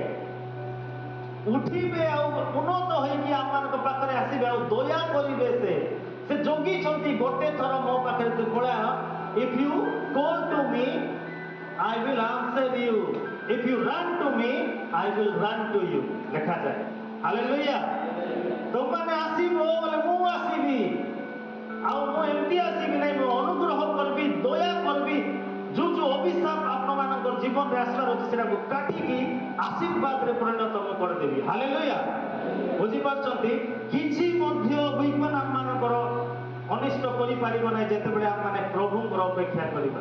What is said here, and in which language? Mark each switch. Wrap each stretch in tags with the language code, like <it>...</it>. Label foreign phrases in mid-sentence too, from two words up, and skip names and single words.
<or>ଆଉ ଉନ୍ନତ ହେଇକି ଆମମାନଙ୍କ ପାଖରେ ଆସିବେ ଆଉ ଦୟା କରିବେ ସେ ଜଗିଛନ୍ତି ଗୋଟେ ଥର ମୋ ପାଖରେ ତୁ ପଳାଅ</or> <en>If you call to me I will answer you. If you run to me, I will run to you.</en> <or>ଲେଖାଯାଏ ହାଲେଲୁୟା ତୁମମାନେ ଆସିବ ବୋଲେ ମୁଁ ଆସିବି ଆଉ ମୁଁ ଏମିତି ଆସିବି ନାହିଁ ମୁଁ ଅନୁଗ୍ରହ କରିବି ଦୟା କରିବି ଯୋଉ ଅଭିଶାପ ଆପଣମାନଙ୍କର ଜୀବନରେ ଆସିବାର ଅଛି ସେଟାକୁ କାଟିକି ଆଶୀର୍ବାଦରେ ପରିଣତ ମୁଁ କରିଦେବି ହାଲେଲୁୟା ବୁଝିପାରୁଛନ୍ତି କିଛି ମଧ୍ୟ ୱିପନ୍ ଆମମାନଙ୍କର ମିଳିବ ନାହିଁ ଯେତେବେଳେ ଆମମାନେ ପ୍ରଭୁଙ୍କର ଅପେକ୍ଷା କରିବା।</or>